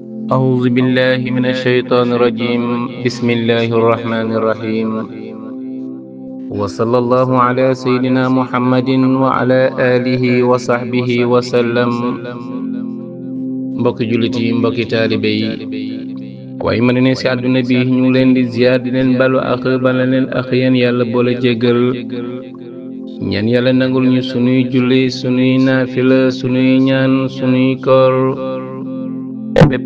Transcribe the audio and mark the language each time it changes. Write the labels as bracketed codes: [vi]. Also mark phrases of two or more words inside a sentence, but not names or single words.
[ar] أعوذ بالله من الشيطان الرجيم بسم الله الرحمن الرحيم وصلى الله على سيدنا محمد وعلى آله وصحبه وسلم [wo] mbokki jullit yi mbokki taalibe yi waaye ma ne ci àdduna bi ñu ngi leen di ziar di leen balu ak bala leen ak yéen yàlla boole jéggal ñaan yàlla nangul ñu sunuy julli sunuy naafila sunuy ñaan sunuy koor bépp